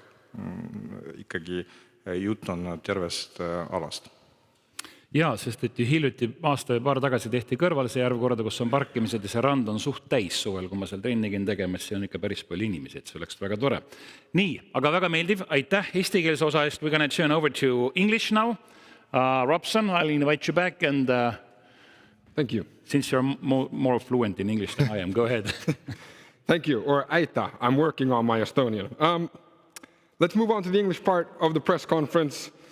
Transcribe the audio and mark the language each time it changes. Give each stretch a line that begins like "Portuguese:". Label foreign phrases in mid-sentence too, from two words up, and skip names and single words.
Estonian: Ikkagi jutt on tervest alast. Jaa, sest et ju hiljuti aasta või paar tagasi tehti kõrval see järv korda, kus on parkimised ja see rand on suht täis suvel, kui ma seal trennigin tegemas, see on ikka päris palju inimesi, et see oleks väga tore. Nii, aga väga meeldiv, aitäh eestikeelse osa eest.
English: We're gonna turn over to English now. Robson, I'll invite you back and Thank you. Since you're more fluent in English than I am, go ahead. Thank you, or aita. I'm working on my Estonian. Let's move on to the English part of the press conference.